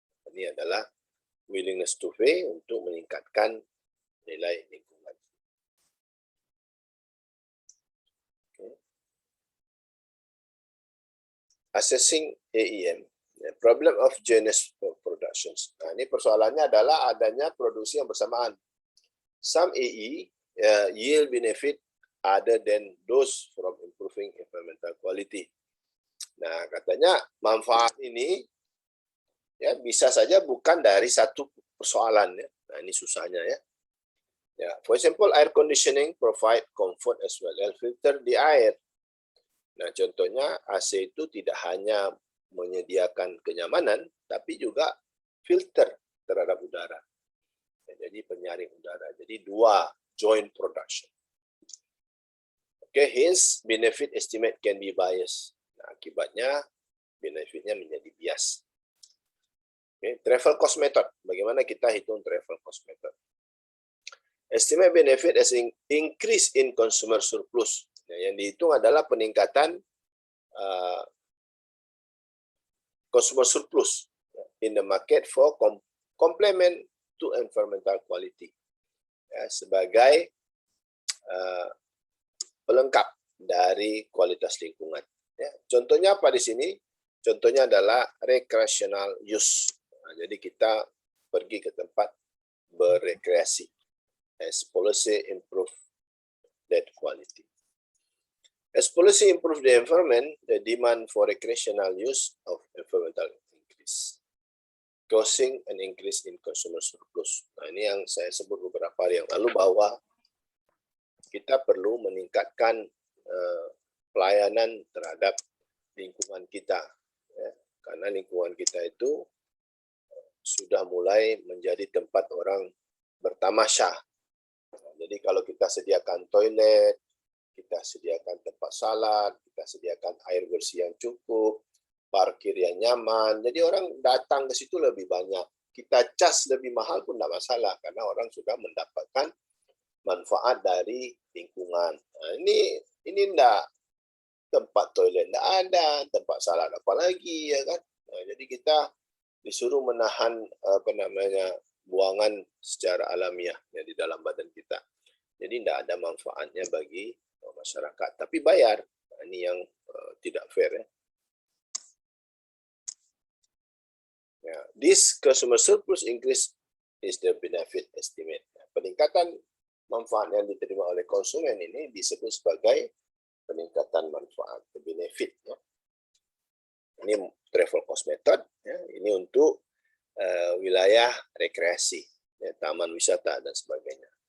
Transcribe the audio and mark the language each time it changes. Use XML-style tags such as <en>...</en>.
<id>Ini adalah willingness to pay untuk meningkatkan nilai lingkungan.</id> <en>Assessing AEM, problem of genus productions.</en> <id>Nah, ini persoalannya adalah adanya produksi yang bersamaan.</id> <en>Some AE yield benefit other than those from improving environmental quality.</en> <id>Nah, katanya manfaat ini ya bisa saja bukan dari satu persoalan ya. Nah, ini susahnya ya.</id> <en>Ya, for example, air conditioning provide comfort as well as filter di air.</en> <id>Nah, contohnya AC itu tidak hanya menyediakan kenyamanan, tapi juga filter terhadap udara. Ya, jadi penyaring udara. Jadi dua joint production.</id> <en>Okay, hence benefit estimate can be biased.</en> <id>Nah, akibatnya benefitnya menjadi bias.</id> <en>Okay,</en> <id>travel cost method. Bagaimana kita hitung travel cost method?</id> <en>Estimate benefit as increase in consumer surplus.</en> <id>Nah, yang dihitung adalah peningkatan consumer surplus</id> <en>in the market for complement to environmental quality.</en> <id>Ya, sebagai pelengkap dari kualitas lingkungan. Ya, contohnya apa di sini? Contohnya adalah recreational use. Nah, jadi kita pergi ke tempat berrekreasi.</id> <en>As policy improve that quality. As policy improve the environment, the demand for recreational use of environmental increase, causing an increase in consumer surplus.</en> <id>Nah, ini yang saya sebut beberapa hari yang lalu bahwa kita perlu meningkatkan pelayanan terhadap lingkungan kita, ya, karena lingkungan kita itu sudah mulai menjadi tempat orang bertamasya. Jadi kalau kita sediakan toilet, kita sediakan tempat salat, kita sediakan air bersih yang cukup, parkir yang nyaman, jadi orang datang ke situ lebih banyak. Kita cas lebih mahal pun tidak masalah, karena orang sudah mendapatkan manfaat dari lingkungan. Nah, ini enggak, tempat toilet enggak ada, tempat salat apalagi, ya kan. Nah, jadi kita disuruh menahan buangan secara alamiah ya, di dalam badan kita. Jadi tidak ada manfaatnya bagi masyarakat, tapi bayar. Nah, ini yang tidak fair ya.</id> <en>Ya, this consumer surplus increase is the benefit estimate.</en> <id>Nah, peningkatan manfaat yang diterima oleh konsumen ini disebut sebagai peningkatan manfaat, benefit. Ya. Ini travel cost method. Ya. Ini untuk wilayah rekreasi, ya, taman wisata dan sebagainya.</id>